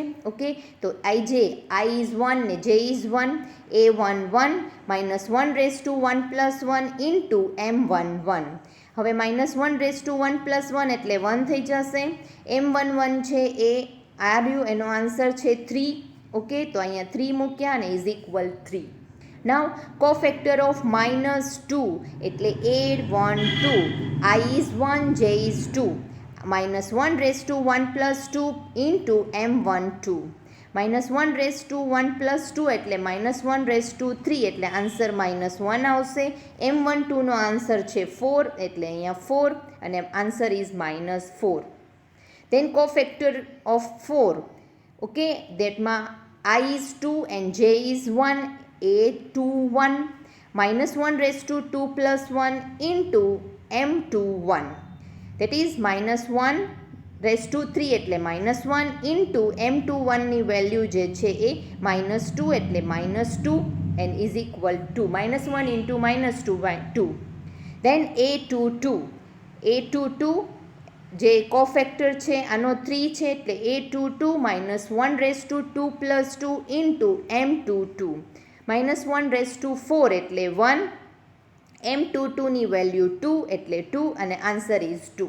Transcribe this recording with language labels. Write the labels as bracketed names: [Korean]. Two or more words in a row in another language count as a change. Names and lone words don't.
[English] ઓકે, તો IJ, I is 1 ને J is 1, A11 -1⁻1 + 1 ઇન્ટુ M11. [Gujarati] હવે -1/1 એટલે 1 થઈ જશે. m11 છે એ આવ્યું, એનો આન્સર છે 3. ઓકે, તો અહીંયા 3 મૂક્યા અને [English] is equal 3. now cofactor of -2 એટલે 8, 1, 2. I is 1, J is 2. -1/1 + 2 into m12. [Gujarati] -1/1 + 2 એટલે -1/3 એટલે આન્સર -1 આવશે. m12 નો આન્સર છે 4 એટલે અહીંયા 4 અને [English] answer is -4. Then cofactor of 4, okay, that I is 2 and J is 1, a 2, 1. -1/2 + 1 into m21, that is -1/3 એટલે -1 into m21 [Gujarati] ની વેલ્યુ જે છે એ -2 એટલે -2 [English] and is equal to -1 into -2. [Gujarati] Then a22 જે કોફેક્ટર છે આનો 3 છે એટલે a22 -1/2 + 2 into m22. -1/4 એટલે 1, m22 ની વેલ્યુ 2 એટલે 2 અને [English] answer is 2.